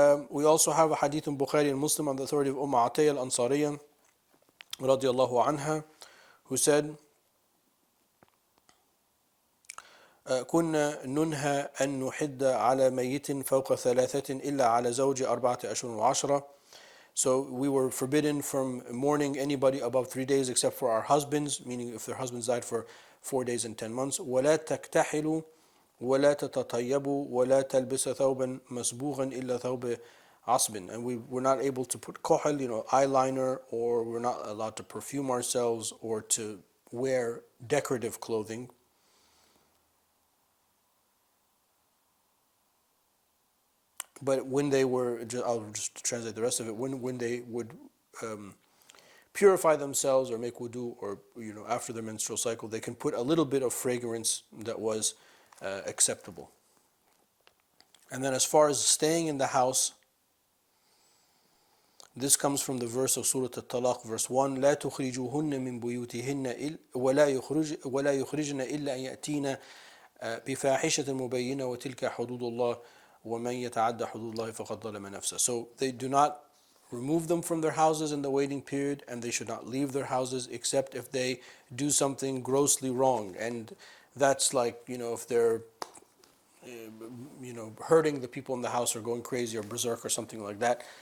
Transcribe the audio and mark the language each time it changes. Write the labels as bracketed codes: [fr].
[en] We also have a hadith in Bukhari and Muslim on the authority of Atiyya al-Ansariyya radiallahu anha, who said, [ar] كنا ننهى أن نحد على ميت فوق 3 إلا على زوج 4 أشهر وعشرة. [en] So we were forbidden from mourning anybody above 3 days except for our husbands, meaning if their husbands died for 4 days and 10 months. [ar] ولا تكتحلوا ولا تتطيبوا ولا تلبس ثوبا مسبوغا إلا ثوب عصب. [en] And we were not able to put kohal, eyeliner, or we're not allowed to perfume ourselves or to wear decorative clothing. But when they were, I'll just translate the rest of it, when they would purify themselves or make wudu, or after their menstrual cycle, they can put a little bit of fragrance that was acceptable. And then as far as staying in the house, this comes from the verse of Surah Al-Talaq, verse 1: [ar] لا تخرجوهن من بيوتهن ولا يخرجن إلا أن يأتين بفاحشة مبينة وتلك حدود الله ومن يتعدى حدود الله فقد ظلم نفسه. [en] So they do not remove them from their houses in the waiting period, and they should not leave their houses except if they do something grossly wrong. And that's like, if they're hurting the people in the house or going crazy or berserk or something like that.